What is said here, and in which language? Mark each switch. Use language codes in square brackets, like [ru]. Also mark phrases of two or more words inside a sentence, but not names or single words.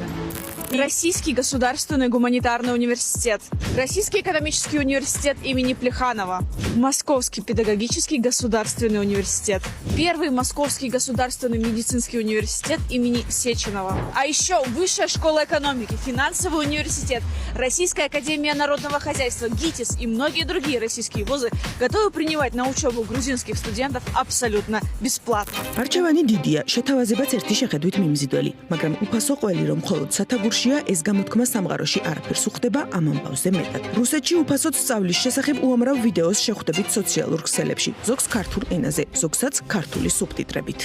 [ru] Российский государственный гуманитарный университет, Российский экономический университет имени Плеханова, Московский педагогический государственный университет, Первый Московский государственный медицинский университет имени Сеченова, а еще Высшая школа экономики, Финансовый университет, Российская академия народного хозяйства, ГИТИС и многие другие российские вузы готовы принимать на учебу грузинских студентов абсолютно бесплатно. [ka] არჩევანი დიდია, შეთავაზებაც ერთი შეხედვით მიმზიდველი, მაგრამ უფასო ყველი რომ მხოლოდ სათაგურშია, ეს გამოთქმა სამყაროში არაფერს უხდება ამ ამბავზე მეტად. რუსეთში უფასოდ სწავლის შესახებ უამრავ ვიდეოს შეხვდებით სოციალურ ქსელებში, ზოგს ქართულ ენაზე, ზოგსაც ქართული სუბტიტრებით.